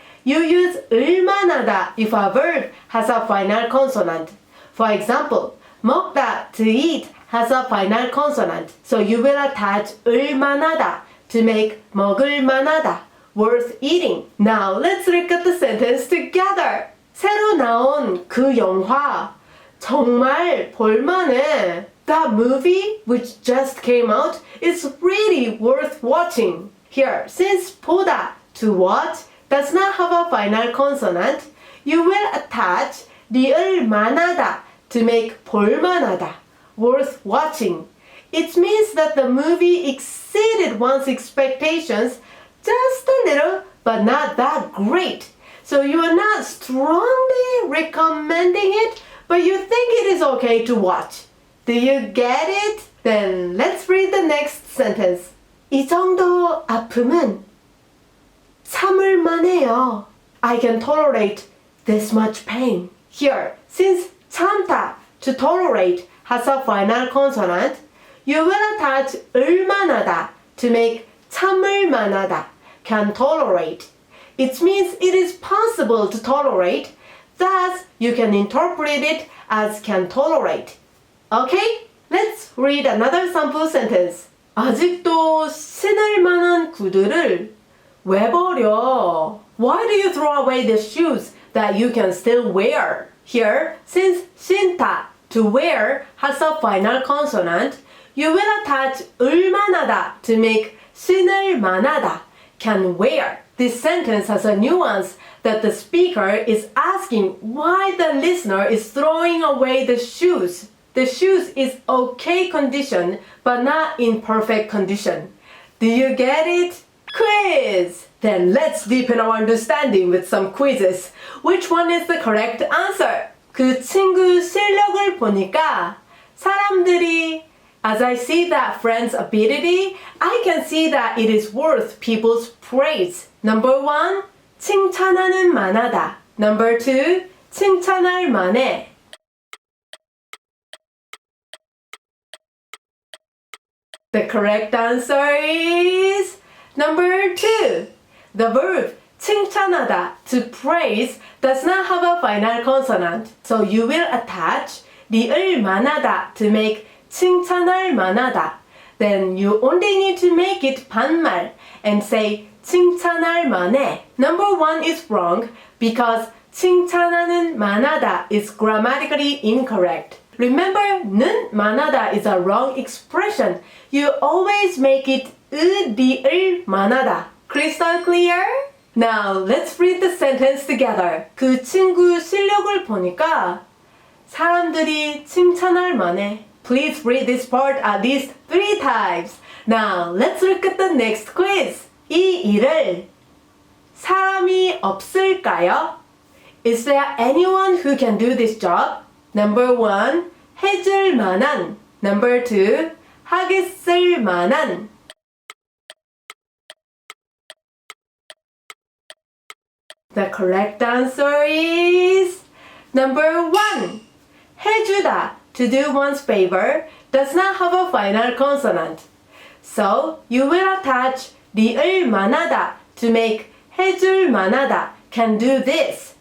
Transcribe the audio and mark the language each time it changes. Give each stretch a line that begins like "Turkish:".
English: You use 을 만하다 if a verb has a final consonant. For example, 먹다, to eat, has a final consonant. So, you will attach 을 만하다 to make 먹을 만하다, worth eating. Now let's look at the sentence together.
Korean: 새로 나온 그 영화 정말 볼만해.
English: That movie which just came out is really worth watching. Here, since 보다, to watch, does not have a final consonant, you will attach 리을 만하다 to make 볼만하다, worth watching. It means that the movie exceeded one's expectations just a little, but not that great. So you are not strongly recommending it, but you think it is okay to watch. Do you get it? Then let's read the next sentence.
Korean: 이 정도 아픔은 참을 만해요.
English: I can tolerate this much pain. Here, since 참다, to tolerate, has a final consonant, you will attach 을만하다 to make 참을 만하다, can tolerate. It means it is possible to tolerate, thus you can interpret it as can tolerate. Okay? Let's read another sample sentence.
Korean: 아직도 신을 만한 구두를 왜 버려?
English: Why do you throw away the shoes that you can still wear? Here, since 신다, to wear, has a final consonant, you will attach 을만하다 to make 신을 만하다, can wear. This sentence has a nuance that the speaker is asking why the listener is throwing away the shoes. The shoes is okay condition, but not in perfect condition. Do you get it? Quiz! Then let's deepen our understanding with some quizzes. Which one is the correct answer?
Korean: 그 친구 실력을 보니까 사람들이
English: As I see that friend's ability, I can see that it is worth people's praise. Number 1,
Korean: 칭찬하는 만하다.
English: Number 2,
Korean: 칭찬할 만해.
English: The correct answer is number 2. The verb 칭찬하다, to praise, does not have a final consonant. So you will attach 리을 만하다 to make 칭찬할 만하다. Then you only need to make it 반말 and say 칭찬할 만해. Number 1 is wrong because 칭찬하는 만하다 is grammatically incorrect. Remember, 는 만하다 is a wrong expression. You always make it 리을 만하다. Crystal clear? Now, let's read the sentence together.
Korean: 그 친구 실력을 보니까 사람들이 칭찬할 만해.
English: Please read this part at least 3 times. Now, let's look at the next quiz.
Korean: 이 일을 사람이 없을까요?
English: Is there anyone who can do this job? Number 1,
Korean: 해줄 만한.
English: Number 2,
Korean: 하겠을 만한.
English: The correct answer is number 1. 해주다, to do one's favor, does not have a final consonant. So, you will attach 리을 만하다 to make 해줄 만하다, can do this.